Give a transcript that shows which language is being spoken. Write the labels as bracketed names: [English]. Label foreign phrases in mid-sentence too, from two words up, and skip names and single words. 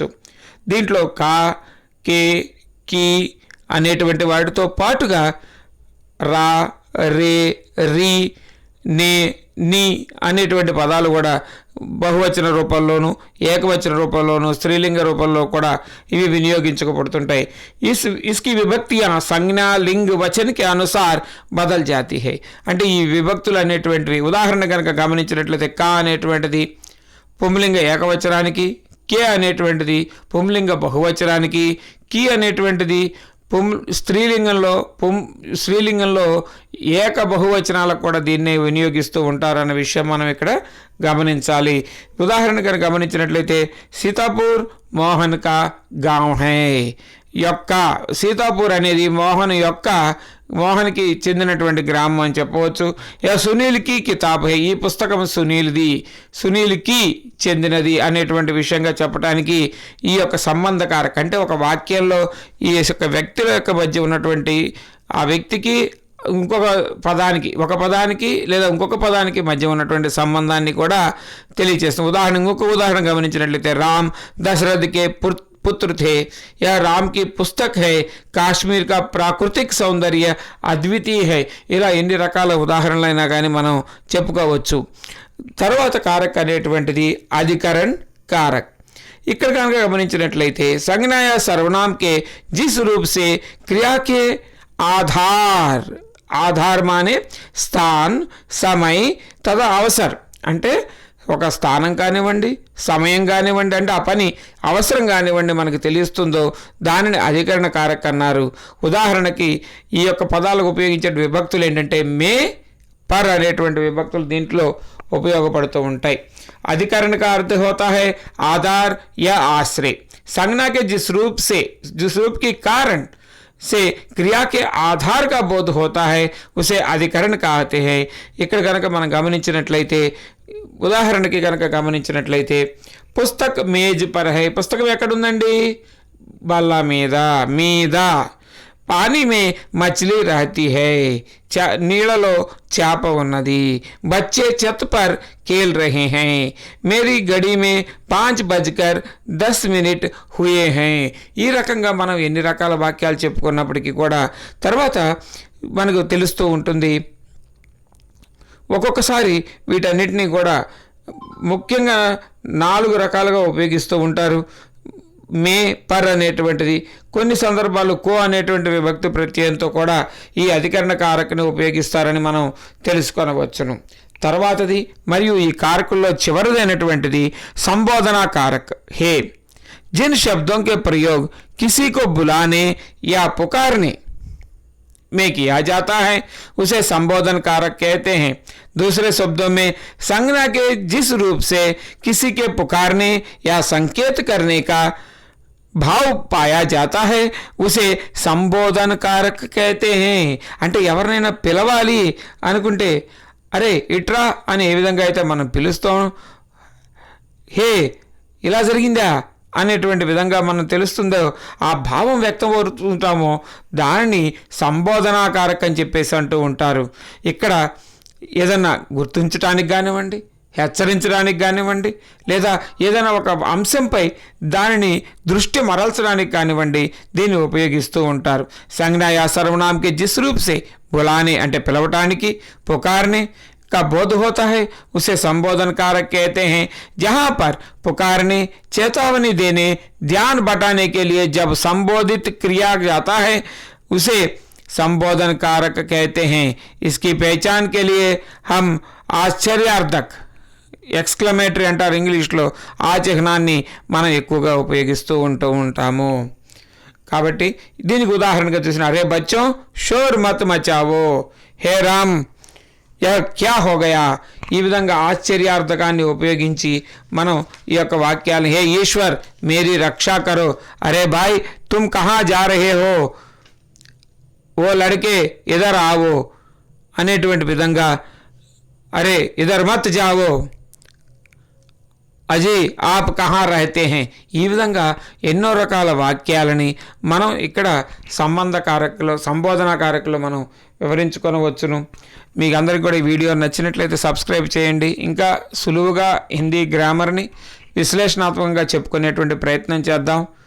[Telugu] దీంట్లో కా, కే, కీ అనేటువంటి వాటితో పాటుగా రా, రే, రీ, నే, నీ అనేటువంటి పదాలు కూడా బహువచన రూపంలోను, ఏకవచన రూపంలోను, స్త్రీలింగ రూపంలో కూడా ఇవి వినియోగించబడుతుంటాయి. [Hindi] इसकी विभक्तियाँ संज्ञा लिंग वचन के अनुसार बदल जाती है. [Telugu] అంటే ఈ విభక్తులు అనేటువంటివి ఉదాహరణ కనుక గమనించినట్లయితే కా అనేటువంటిది పుంలింగ ఏకవచనానికి, కే అనేటువంటిది పుంలింగ బహువచనానికి, కీ అనేటువంటిది స్త్రీలింగంలో ఏక బహువచనాలకు కూడా దీన్నే వినియోగిస్తూ ఉంటారన్న విషయం మనం ఇక్కడ గమనించాలి. ఉదాహరణ కనుక గమనించినట్లయితే [Hindi] सीतापुर मोहन का गाँव है, [Telugu] యొక్క, సీతాపూర్ అనేది మోహన్కి చెందినటువంటి గ్రామం అని చెప్పవచ్చు. [Hindi] सुनील की किताब है, [Telugu] ఈ పుస్తకం సునీల్కి చెందినది అనేటువంటి విషయంగా చెప్పడానికి ఈ యొక్క సంబంధకారక అంటే ఒక వాక్యంలో ఈ యొక్క వ్యక్తుల యొక్క మధ్య ఉన్నటువంటి ఆ వ్యక్తికి ఒక పదానికి లేదా ఇంకొక పదానికి మధ్య ఉన్నటువంటి సంబంధాన్ని కూడా తెలియజేస్తుంది. ఇంకొక ఉదాహరణ గమనించినట్లయితే [Hindi] राम दशरथ के पुत्र थे, यह राम की पुस्तक है, कश्मीर का प्राकृतिक सौंदर्य अद्वितीय है. [Telugu] ఇలా ఎన్ని రకాల ఉదాహరణలైనా కానీ మనం చెప్పుకోవచ్చు. తర్వాత కారక్ అనేటువంటిది అధికరణ్ కారక్. ఇక్కడ కనుక గమనించినట్లయితే [Hindi] संज्ञा या सर्वनाम के जिस रूप से क्रिया के आधार माने स्थान समय तथा अवसर [Telugu] అంటే ఒక స్థానం కానివ్వండి, సమయం కానివ్వండి, అంటే ఆ పని అవసరం కానివ్వండి మనకు తెలుస్తుందో దానిని అధికరణ కారక్ అన్నారు. ఉదాహరణకి ఈ యొక్క పదాలకు ఉపయోగించే విభక్తులు ఏంటంటే మే, పర్ అనేటువంటి విభక్తులు దీంట్లో ఉపయోగపడుతూ ఉంటాయి. [Hindi] अधिकरण का अर्थ होता है आधार या आश्रय. संज्ञा के जिस रूप के कारण से क्रिया के आधार का बोध होता है उसे अधिकरण कहते हैं. [Telugu] ఇక్కడ కనుక మనం గమనించినట్లయితే ఉదాహరణకి కనుక గమనించినట్లయితే [Hindi] पुस्तक मेज़ पर है, [Telugu] పుస్తకం ఎక్కడుందండి? బల్ల మీద. [Hindi] पानी में मछली रहती है, [Telugu] నీళ్ళలో చేప ఉన్నది. [Hindi] बच्चे छत पर खेल रहे हैं, मेरी घड़ी में 5:10 हुए हैं. [Telugu] ఈ రకంగా మనం ఎన్ని రకాల వాక్యాలు చెప్పుకున్నప్పటికీ కూడా తర్వాత మనకు తెలుస్తూ ఉంటుంది. ఒక్కొక్కసారి వీటన్నిటినీ కూడా ముఖ్యంగా 4 రకాలుగా ఉపయోగిస్తూ ఉంటారు. మే, పర్ అనేటువంటిది, కొన్ని సందర్భాలు కో అనేటువంటి విభక్తి ప్రత్యయంతో కూడా ఈ అధికరణ కారకుని ఉపయోగిస్తారని మనం తెలుసుకొనవచ్చును. తర్వాతది మరియు ఈ కారకుల్లో చివరిదైనటువంటిది [Hindi] संबोधन कारक है. जिन शब्दों के प्रयोग किसी को बुलाने या पुकारने में किया जाता है उसे संबोधन कारक कहते हैं. दूसरे शब्दों में संज्ञा के जिस रूप से किसी के पुकारने या संकेत करने का भाव पाया जाता है उसे संबोधन कारक कहते हैं. [Telugu] అంటే ఎవరినైనా పిలవాలి అనుకుంటే అరే ఇట్రా అని ఏ విధంగా అయితే మనం పిలుస్తాం, హే ఇలా జరిగిందా అనేటువంటి విధంగా మనం తెలుస్తుందో ఆ భావం వ్యక్తం అవుతుంటామో దానిని సంబోధనాకారక అని చెప్పేసి అంటూ ఉంటారు. ఇక్కడ ఏదన్నా గుర్తించడానికి కానివ్వండి, హెచ్చరించడానికి కానివ్వండి, లేదా ఏదైనా ఒక అంశంపై దానిని దృష్టి మరల్చడానికి కానివ్వండి దీన్ని ఉపయోగిస్తూ ఉంటారు. [Hindi] సంజ్ఞా या सर्वनाम के जिस रूप से बुलाने [Telugu] అంటే పిలవటానికి, [Hindi] पुकारने का बोध होता है उसे संबोधन कारक कहते हैं. जहाँ पर पुकारने, चेतावनी देने, ध्यान बटाने के लिए जब संबोधित क्रिया जाता है उसे संबोधन कारक कहते हैं. इसकी पहचान के लिए हम [Telugu] ఆశ్చర్యార్థక్ ఎక్స్క్లమేటరీ అంటారు ఇంగ్లీష్లో, ఆ చిహ్నాన్ని మనం ఎక్కువగా ఉపయోగిస్తూ ఉంటాము. కాబట్టి దీనికి ఉదాహరణగా చూసిన [Hindi] अरे बच्चो शोर मत मचाओ, हे राम यह क्या हो गया, [Telugu] ఈ విధంగా ఆశ్చర్యార్థకాన్ని ఉపయోగించి మనం ఈ యొక్క వాక్యాలను [Hindi] हे ईश्वर मेरी रक्षा करो, अरे भाई तुम कहाँ जा रहे हो, ओ लड़के इधर आओ [Telugu] అనేటువంటి విధంగా, [Hindi] अरे इधर मत जाओ अजी आप कहाँ रहते हैं, [Telugu] ఈ విధంగా ఎన్నో రకాల వాక్యాలని మనం ఇక్కడ సంబోధన కారకులు మనం వివరించుకొనవచ్చును. మీకు అందరికీ కూడా ఈ వీడియో నచ్చినట్లయితే సబ్స్క్రైబ్ చేయండి. ఇంకా సులువుగా హిందీ గ్రామర్ని విశ్లేషణాత్మకంగా చెప్పుకునేటువంటి ప్రయత్నం చేద్దాం.